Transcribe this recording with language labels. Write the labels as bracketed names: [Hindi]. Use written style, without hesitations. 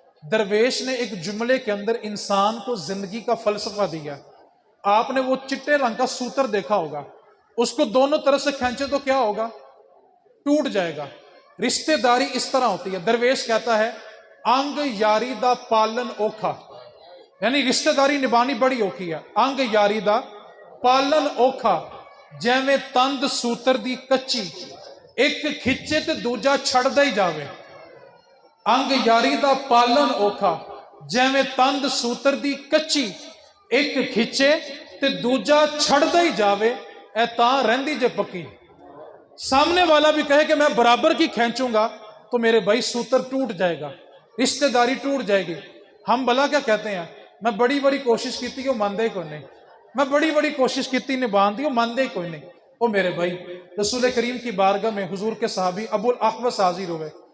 [Urdu] درویش نے ایک جملے کے اندر انسان کو زندگی کا فلسفہ دیا. آپ نے وہ چٹے رنگ کا سوتر دیکھا ہوگا، اس کو دونوں طرف سے کھینچے تو کیا ہوگا؟ ٹوٹ جائے گا. رشتہ داری اس طرح ہوتی ہے. درویش کہتا ہے [Punjabi] انگ یاری دا پالن اوکھا، [Urdu] یعنی رشتہ داری نبھانی بڑی اوکھی ہے. [Punjabi] انگ یاری دا پالن اوکھا جیویں تند سوتر دی کچی، ایک کھچے تے دوجا چھڑدا ہی جاوے. انگ یاری دا پالن اوکھا جیویں تند سوتر دی کچی، ایک کھچے تے دوجا چھڑدا ہی جاوے، اے تاں رہندی جے پکی. [Urdu] سامنے والا بھی کہے کہ میں برابر کی کھینچوں گا تو میرے بھائی سوتر ٹوٹ جائے گا، رشتہ داری ٹوٹ جائے گی. ہم بھلا کیا کہتے ہیں؟ [Punjabi] میں بڑی کوشش کیتی وہ ماندے کوئی نہیں، میں بڑی کوشش کیتی نبھان دی وہ ماندے کوئی نہیں. [Urdu] او میرے بھائی، رسول کریم کی بارگاہ میں حضور کے صحابی ابو الاحوص حاضر ہوئے.